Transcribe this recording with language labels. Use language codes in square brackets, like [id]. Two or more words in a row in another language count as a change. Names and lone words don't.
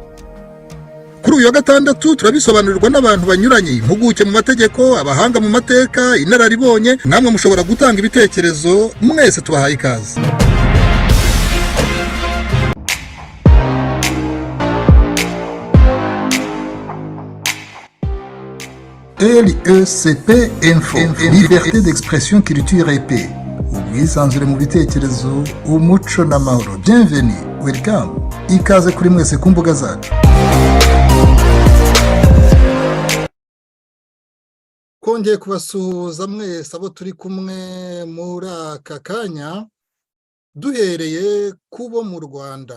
[rw] Kuri uyu wa gatandatu turabisobanurirwa n'abantu banyuranye, impuguke mu mategeko, abahanga mu mateka, inararibonye. Namwe mushobora gutanga ibitekerezo, mwese tubahaye ikaze. [fr] LECP Info, liberté d'expression, culture et paix. [rw] Ubwisanzure mu bitekerezo, umuco n'amahoro. [fr] Bienvenue, welcome. [rw] Ikaze kuri mwese ku mbuga zacu. Kongeye kubasuhuza mwese abo turi kumwe muri aka kanya, duhereye kubo mu Rwanda.